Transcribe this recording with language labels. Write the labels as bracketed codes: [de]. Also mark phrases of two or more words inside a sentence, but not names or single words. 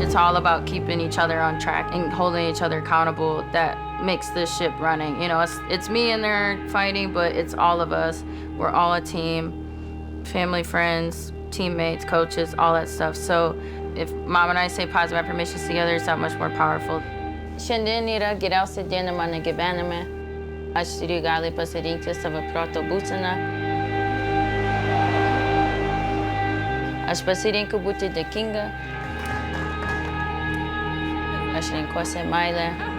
[en] It's all about keeping each other on track and holding each other accountable. That makes this ship running. You know, it's me in there fighting, but it's all of us. We're all a team. Family, friends, teammates, coaches, all that stuff. So if Mom and I say positive affirmations together, it's that much more powerful. [lt] Šiandien yra geriausia diena mano gyvenime. Aš turiu gali pasirinkti savo proto būseną. Aš pasirinku būti dėkinga. Aš renkuosi meilę.